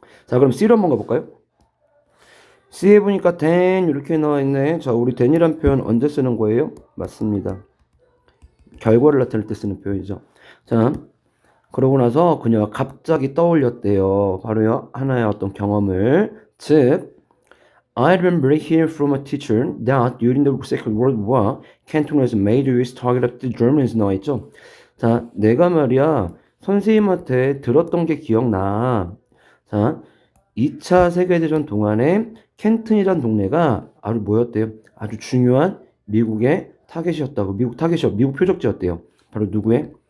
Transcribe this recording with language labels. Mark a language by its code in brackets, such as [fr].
[ko] 자, 그럼 C로 한번 가볼까요? C에 보니까 then 이렇게 나와 있네. 자, 우리 then이란 표현 언제 쓰는 거예요? 맞습니다. 결과를 나타낼 때 쓰는 표현이죠. 자, 그러고 나서 그녀가 갑자기 떠올렸대요. 바로요, 하나의 어떤 경험을. [en] 즉, I remember hearing from a teacher that during the Second World War, Canton was a major US target of the Germans [ko] 나와 있죠. 자, 내가 말이야, 선생님한테 들었던 게 기억나. 자, 2차 세계대전 동안에 켄튼이란 동네가 아주 뭐였대요? 아주 중요한 미국의 타겟이었다고. 미국 타겟이요. 미국 표적지였대요. 바로 누구의?